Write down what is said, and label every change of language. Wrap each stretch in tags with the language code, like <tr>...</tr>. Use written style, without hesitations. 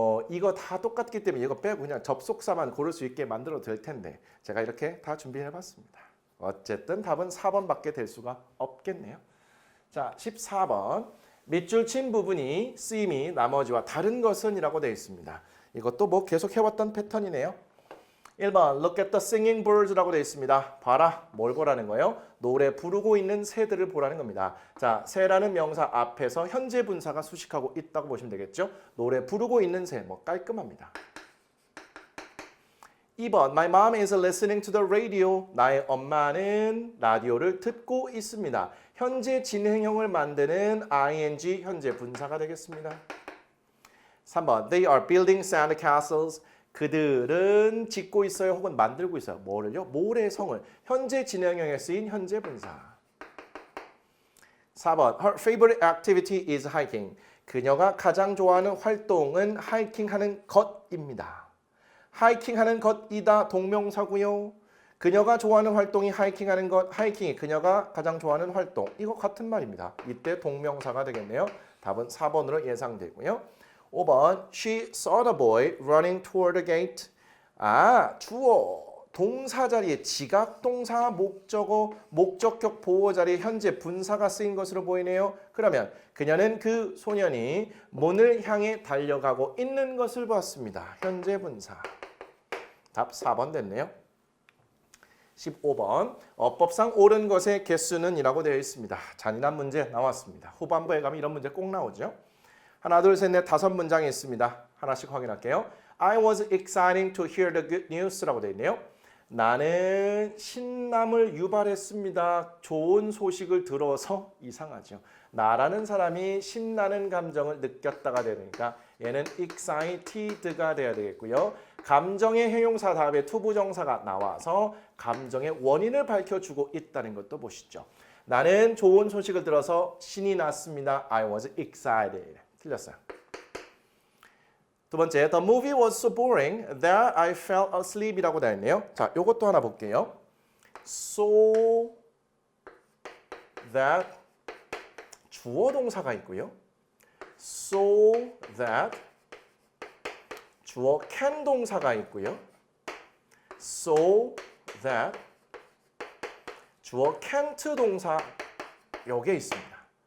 <ko>이거 다 똑같기 때문에 이거 빼고 그냥 접속사만 고를 수 있게 만들어도 될 텐데 제가 이렇게 다 준비해봤습니다. 어쨌든 답은 4번밖에 될 수가 없겠네요. 자, 14번. 밑줄 친 부분이 쓰임이 나머지와 다른 것은 이라고 되어 있습니다. 이것도 뭐 계속 해왔던 패턴이네요.</ko> <en>1번 Look at the singing birds라고</en> <ko>되어 있습니다. 봐라. 뭘 보라는 거예요? 노래 부르고 있는 새들을 보라는 겁니다. 자, 새라는 명사 앞에서 현재 분사가 수식하고 있다고 보시면 되겠죠? 노래 부르고 있는 새, 뭐 깔끔합니다.</ko> <en>2번 My mom is listening to the radio.</en> <ko>나의 엄마는 라디오를 듣고 있습니다. 현재 진행형을 만드는 ing 현재 분사가 되겠습니다.</ko> <en>3번 They are building sand castles.</en> <ko>그들은 짓고 있어요 혹은 만들고 있어요. 뭐를요? 모래성을. 현재 진행형에 쓰인 현재 분사.</ko> <en>4번 Her favorite activity is hiking.</en> <ko>그녀가 가장 좋아하는 활동은 하이킹하는 것입니다. 하이킹하는 것이다 동명사고요. 그녀가 좋아하는 활동이 하이킹하는 것, 하이킹이 그녀가 가장 좋아하는 활동. 이거 같은 말입니다. 이때 동명사가 되겠네요. 답은 4번으로 예상되고요.</ko> <en>5번 She saw the boy running toward the gate.</en> <ko>주어 동사 자리에 지각동사 목적어 목적격 보호 자리에 현재 분사가 쓰인 것으로 보이네요. 그러면 그녀는 그 소년이 문을 향해 달려가고 있는 것을 봤습니다. 현재 분사. 답 4번 됐네요. 15번 어법상 옳은 것의 개수는 이라고 되어 있습니다. 잔인한 문제 나왔습니다. 후반부에 가면 이런 문제 꼭 나오죠. 하나 둘 셋 넷 다섯 문장이 있습니다. 하나씩 확인할게요.</ko> <en>I was excited to hear the good news라고</en> <ko>되어 있네요. 나는 신남을 유발했습니다. 좋은 소식을 들어서 이상하죠. 나라는 사람이 신나는 감정을 느꼈다가 되니까 얘는 excited가 돼야 되겠고요. 감정의 형용사 다음에 투부정사가 나와서 감정의 원인을 밝혀주고 있다는 것도 보시죠. 나는 좋은 소식을 들어서 신이 났습니다.</ko> <en>I was excited.</en> <ko>틀렸어요. 두 번째,</ko> <en>the movie was so boring that I fell asleep이라고</en> <ko>되어 있네요. 자, 요것도 하나 볼게요. So that 주어 동사가 있고요. So that 주어 can 동사가 있고요. So that 주어 can't 동사 요게 있습니다.</ko>